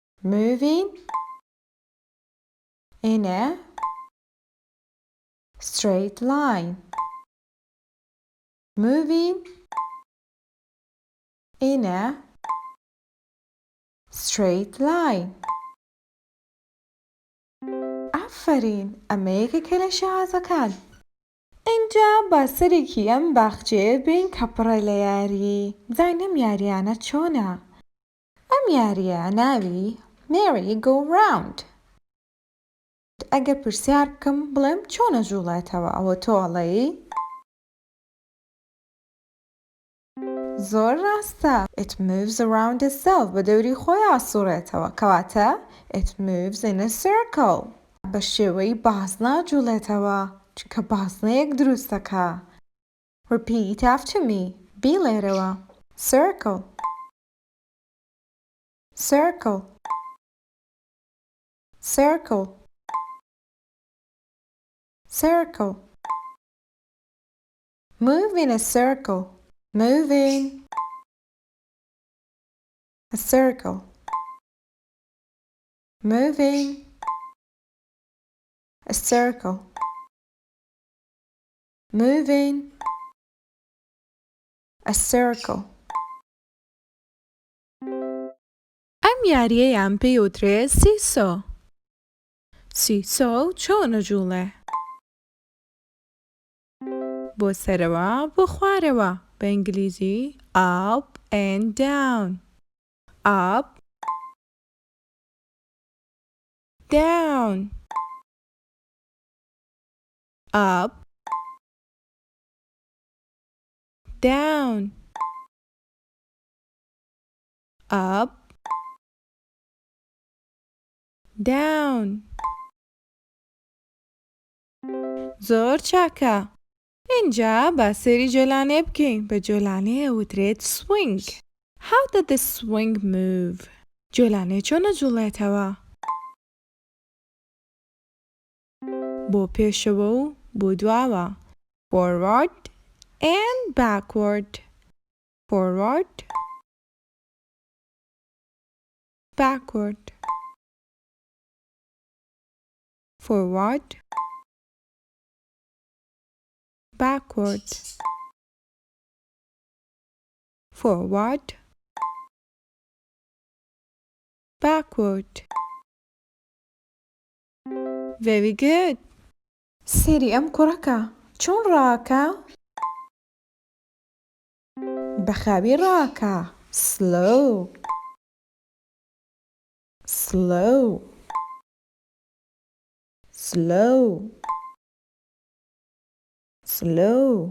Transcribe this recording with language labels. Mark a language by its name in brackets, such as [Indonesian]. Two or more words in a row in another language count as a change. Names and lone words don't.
[English] moving in a straight line. Moving in a straight line. [Central Kurdish] آفرین ئەمەیەکە لە شازەکان. اینجا باسەرێکی ئەم باخچەیە بین کە پڕە لە یاری. بزانین ئەم یاریانە چۆنە؟ ئەم یاریە ناوی Merry Go Round. ئەگەر پرسیار بکەم بڵێم چۆنە جوڵێتەوە ئەوە تۆڵەی؟ زۆر ڕاستە. [English] It moves around itself. [Central Kurdish] بە دەوری خۆی ئاسوورێتەوە. [English] کەواتە It moves in a circle. [Central Kurdish] بە شێوەی بازنە جوڵێتەوە چونکە بازنەیەک دروستەکە. [English] Repeat after me. بیڵێرەوە. Circle. Circle. Circle. Circle. Move in a circle. Moving. A circle. Moving. A circle. Moving. A circle. [Central Kurdish] ئەم یاریەیان پێی وترێ سیسۆ. سیسۆ چۆنە جوڵێ؟ بۆ سەرەوە بۆ خوارەوە. بە ئینگلیزی [English] up and down. Up. Down. Up. Down. Up. Down. [Central Kurdish] زۆر چاکە. اینجا باسەری جۆلانێ بکەین. بە جۆلانەیە وترێت [English] swing. How did the swing move? [Central Kurdish] جۆلانێ چۆنە جوڵێتەوە؟ بۆ پێشەوە و بۆ دواوە. [English] Forward and backward. Forward. Backward. Forward. Backward. Forward. Backward. Very good. [Central Kurdish] سێری ئەم کوڕەکە چۆن ڕاکە؟ بەخاوی ڕاکە. [English] Slow. Slow. Slow. Slow.